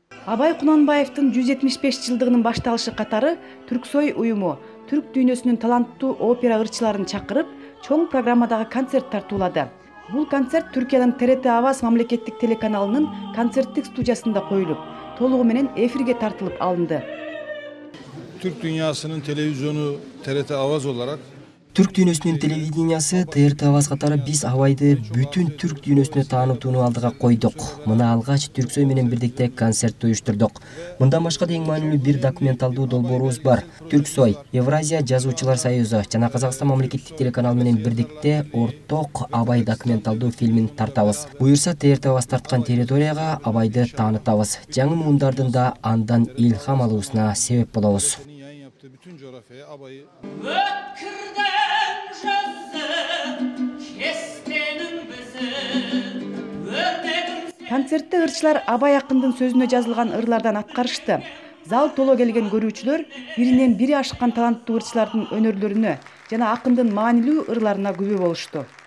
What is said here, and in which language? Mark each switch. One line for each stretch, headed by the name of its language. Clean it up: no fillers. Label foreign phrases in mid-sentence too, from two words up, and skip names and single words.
Kyrgyz: Абай Кунанбаевдин 175 жылдыгынын башталышы катары Түрксой уюму түрк дүйнөсүнүн таланттуу опера ырчыларын чакырып, чоң программадагы концерт тартуулады. Бул концерт Түркиянын ТРТ Аваз мамлекеттик телеканалынын концерттик студиясында коюлуп, толугу менен эфирге тартылып алынды.
Turkish: Türk dünyasının televizyonu TRT Avaz olarak
Kyrgyz: Түрк дүйнөсүнүн телевидениясы ТРТ Аваз катары биз Абайды бүтүн түрк дүйнөсүнө таанытууну алдыга койдук. Мына алгач Түрксой менен бирдикте концерт уюштурдук. Мындан башка да эң маанилүү бир документалдуу долбоорубуз бар. Түрксой, Евразия жазуучулар союзу жана Казакстан мамлекеттик телеканал менен бирдикте орток Абай документалдуу фильмин тартабыз. Буюрса ТРТ Аваз тарткан территорияга Абайды таанытабыз. Жаңы муундардын да андан илхам алуусуна себеп болобуз.
Turkish: bütün coğrafyaya Abay'ı
Kyrgyz: Концертте ырчылар Абай акындын сөзүнө жазылган ырлардан аткарышты. Зал толо келген көрүүчүлөр биринен бири ашкан таланттуу ырчылардын өнөрлөрүнө жана акындын маанилүү ырларына күбө болушту.